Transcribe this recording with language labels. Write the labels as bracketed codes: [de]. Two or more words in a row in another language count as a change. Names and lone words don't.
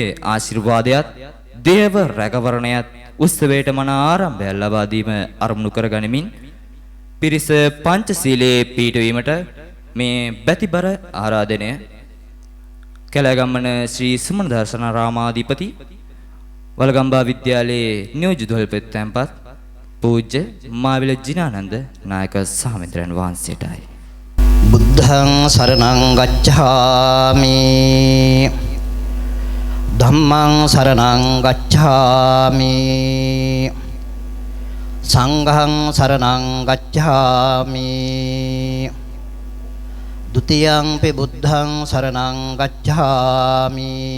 [si] ආශිර්වාදයත් දේව රැකවරණයත් උත්සවයට මන ආරම්භය ලබා දීම අරමුණු කර ගනිමින් පිරිස පංචශීලයේ පිහිටවීමට මේ බැතිබර ආරාධනය කැලෑගම්මන ශ්‍රී සුමන දර්ශනාරාමාධිපති වලගම්බා විද්‍යාලයේ නියෝජිතවල්පෙත් තැන්පත් පූජ්‍ය මාවිල ජිනානන්ද නායක සාමෙන්ද්‍රයන් වහන්සේටයි. [pi] බුද්ධං සරණං ගච්ඡාමි ධම්මං සරණං ගච්ඡාමි සංඝං සරණං ගච්ඡාමි ဒုတိယံ පි බුද්ධං සරණං ගච්ඡාමි